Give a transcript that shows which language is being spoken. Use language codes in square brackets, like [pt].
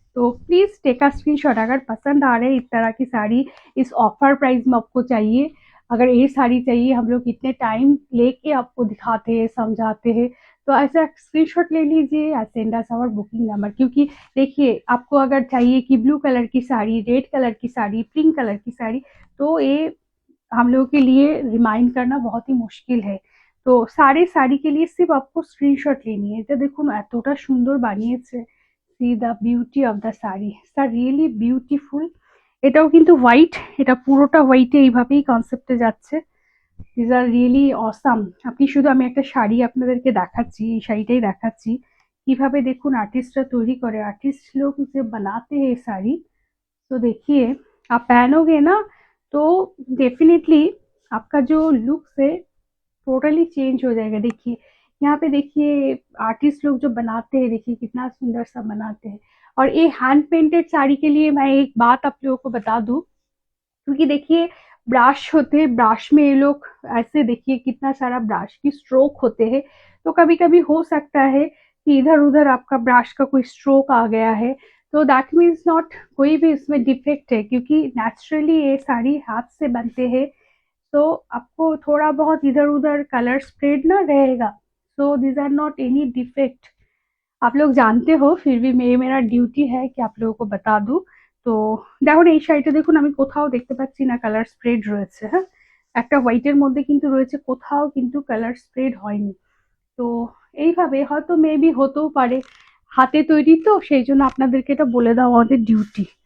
[hi] तो please take a screenshot, अगर पसंद आ रहे हैं इस तरह की साड़ी इस ऑफर प्राइस में आपको चाहिए, अगर ये साड़ी चाहिए, हम लोग इतने टाइम लेके आपको दिखाते हैं समझाते हैं, तो ऐसा स्क्रीनशॉट ले लीजिए या [en] Send us our booking number. [hi] क्योंकि देखिए आपको अगर चाहिए कि ब्लू कलर की साड़ी, रेड कलर की साड़ी, पिंक कलर की साड़ी, तो ये हम लोगों के लिए रिमाइंड करना बहुत ही मुश्किल है। तो सारे साड़ी के लिए सिर्फ आपको स्क्रीनशॉट लेनी है। [bn] এটা দেখুন এতটা সুন্দর বানিয়েছে, [en] See the beauty of the sari, it's really beautiful. [bn] এটাও কিন্তু হোয়াইট, এটা পুরোটা হোয়াইটে এইভাবেই কনসেপ্টে যাচ্ছে। [en] This are really awesome. [bn] আপনি শুধু, আমি একটা শাড়ি আপনাদেরকে দেখাচ্ছি, এই শাড়িটাই দেখাচ্ছি কিভাবে দেখুন आर्टिस्टরা তৈরি করে, [hi] आर्टिस्ट लोग जो बनाते हैं साड़ी। तो देखिए आप पहनोगे ना तो डेफिनेटली आपका जो लुक्स है टोटली चेंज हो जाएगा। देखिए यहाँ पे, देखिए आर्टिस्ट लोग जो बनाते हैं, देखिए कितना सुंदर सा बनाते हैं। और ये हैंड पेंटेड साड़ी के लिए मैं एक बात आप लोगों को बता दूं, क्योंकि देखिए ब्रश होते हैं, ब्रश में ये लोग ऐसे, देखिए कितना सारा ब्रश की स्ट्रोक होते हैं। तो कभी कभी हो सकता है कि इधर उधर आपका ब्रश का कोई स्ट्रोक आ गया है, तो दैट मीन्स नॉट कोई भी इसमें डिफेक्ट है, क्योंकि नेचुरली ये साड़ी हाथ से बनते हैं। तो आपको थोड़ा बहुत इधर उधर कलर स्प्रेड ना रहेगा, [en] So this are not any defect. [hi] आप लोग जानते हो, फिर भी मेरा ডিউটি है कि आप लोगों को बता दूं। [bn] তো দেখুন এই শাড়িটা, দেখুন আমি কোথাও দেখতে পাচ্ছি না কালার স্প্রেড রয়েছে। হ্যাঁ, একটা হোয়াইটের মধ্যে কিন্তু রয়েছে, কোথাও কিন্তু কালার স্প্রেড হয়নি। তো এইভাবে হয়তো মেবি হতেও পারে, হাতে তৈরি তো সেই জন্য আপনাদেরকে এটা বলে দেওয়া আমাদের ডিউটি।